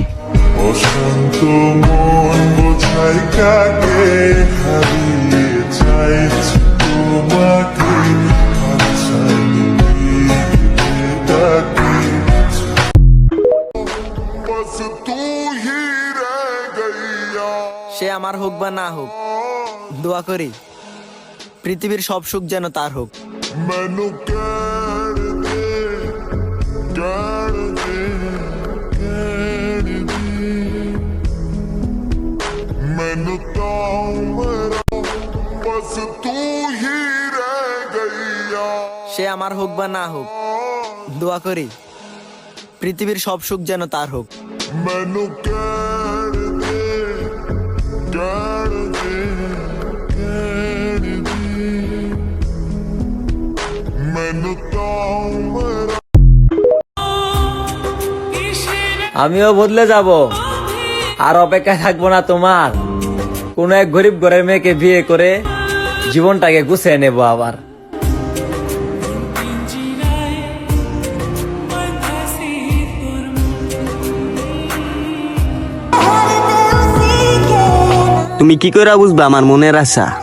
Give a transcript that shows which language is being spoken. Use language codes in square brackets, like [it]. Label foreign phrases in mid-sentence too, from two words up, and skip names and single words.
[bn] অশান্ত মন বোঝাই কাকে হারিয়ে চাইছি তোমাকে আচ্ছানি ডাকে [pa] ਬਸ ਤੂੰ ਹੀ ਰਹਿ ਗਈਆ। [bn] সে আমার হোক বা না হোক, দোয়া করি পৃথিবীর সব সুখ যেন তার হোক। [pa] ਮੈਨੂੰ ਕਹਿਣ ਦੇ ਮੈਨੂੰ ਤਾਂ ਮੇਰਾ ਬਸ ਤੂੰ ਹੀ ਰਹਿ ਗਈਆ। [bn] সে আমার হোক বা না হোক, দোয়া করি পৃথিবীর সব সুখ যেন তার হোক। [pa] ਮੈਨੂੰ ਕਹਿਣ ਦੇ ਮੈਨੂੰ ਤਾਂ ਮੇਰਾ [bn] আমিও বদলে যাব, আর অপেক্ষায় থাকবো না তোমার। কোন এক গরিব ঘরের মেয়েকে বিয়ে করে জীবনটাকে গুছিয়ে নেব আবার। তুমি কি করে বুঝবা আমার মনের আশা?